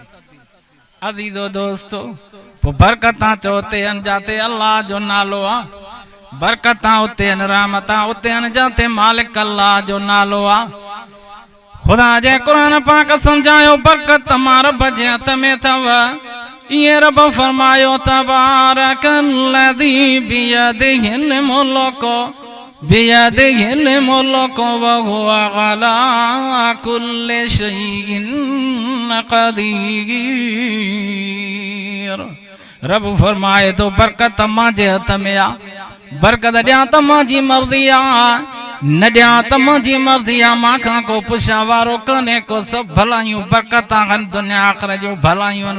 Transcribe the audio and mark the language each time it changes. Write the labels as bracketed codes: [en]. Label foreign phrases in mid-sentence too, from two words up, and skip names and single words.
[sd] अज़ीज़ो दोस्तो पोइ बरकतां चओ ते अन जाते अल्लाह जो नालो आहे, बरकतां उते अन, रहमतां उते अन जाते मालिक अल्लाह जो नालो आहे। खुदा जे कुरान पाक समझायो बरकत मां रब जे हथ में अथव। [ar] ईअं रब फरमायो تبارك الذي بيده الملك وهو على كل شيء قدير. [sd] रब फरमाए तो बरकत मांजे हथ में आ, बरकत ॾियां त मांजी मर्ज़ी आ, न ॾियां त मुंहिंजी मर्ज़ी आ। मांखां को पुछा वारो कोन्हे को, सभु भलायूं बरकतां आहिनि, दुनिया आख़िर जो भलायूं आहिनि।